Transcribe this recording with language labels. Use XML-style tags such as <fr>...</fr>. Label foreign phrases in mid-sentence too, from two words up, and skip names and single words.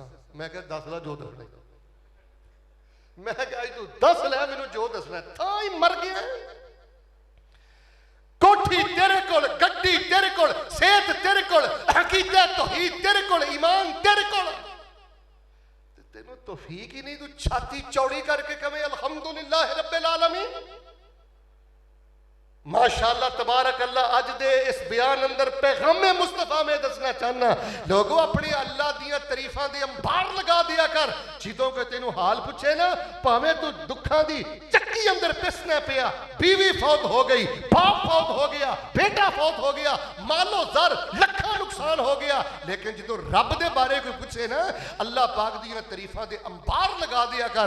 <pa>میں کیہ دس لا جو دسنا، میں کیہ توں دس لے مینوں جو دسنا، تھا ہی مر گیا. کوٹھی تیرے کول، گڈی تیرے کول، صحت تیرے کول، عقیدت توحید تیرے کول، ایمان تیرے کول، تینوں توفیق ہی نہیں، توں چھاتی چوڑی کرکے کہے</pa> <ar>الحمد لله رب العالمين. ما شاء الله تبارك الله.</ar> <pa>اج دے اس بیان اندر پیغامِ مصطفیٰ میں دسنا چاہنا، لوگوں اپنی اللہ دیاں تعریفاں دے انبار لگا دیا کر. جدوں کے تینوں حال پچھے نا، بھاویں توں دکھاں دی چکی اندر پسنا پیا، بیوی فوت ہو گئی، باپ فوت ہو گیا، بیٹا فوت ہو گیا، مال و زر لکھاں نقصان ہو گیا، لیکن جو رب دے بارے کوئی پچھے نا، اللہ پاک دیاں تعریفاں دے انبار لگا دیا کر.</pa>